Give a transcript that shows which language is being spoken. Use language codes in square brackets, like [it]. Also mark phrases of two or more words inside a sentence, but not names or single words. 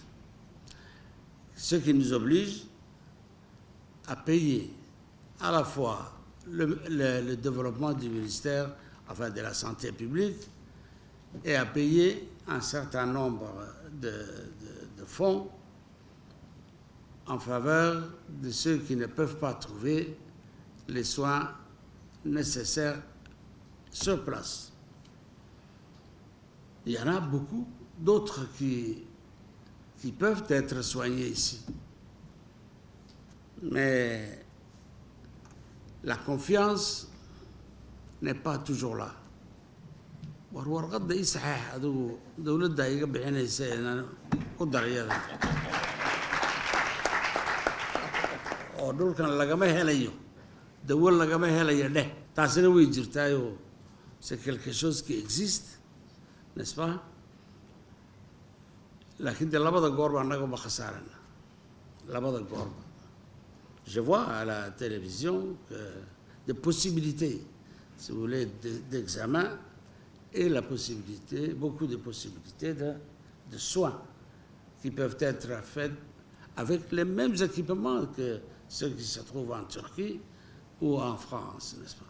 [fr] Ce qui nous oblige à payer à la fois le développement du ministère, enfin de la santé publique, et à payer un certain nombre de fonds en faveur de ceux qui ne peuvent pas trouver les soins nécessaires sur place. Il y en a beaucoup d'autres qui peuvent être soignés ici. Mais la confiance n'est pas toujours là. [so] warqadda ii saxeex adigu dowladda iga bixinaysa inaan ku daryada oo dhulkan lagama helayo dawo lagama helayo dheh taasina way jirtaayoo [fr] c'est quelque chose qui existe, n'est-ce pas? [so] laakiin de labada goorba annaguma khasaarana labada goorba. [fr] Je vois à la télévision que des possibilités, si vous voulez, d'examen et la possibilité, beaucoup de possibilités de soins qui peuvent être faits avec les mêmes équipements que ceux qui se trouvent en Turquie ou en France, n'est-ce pas?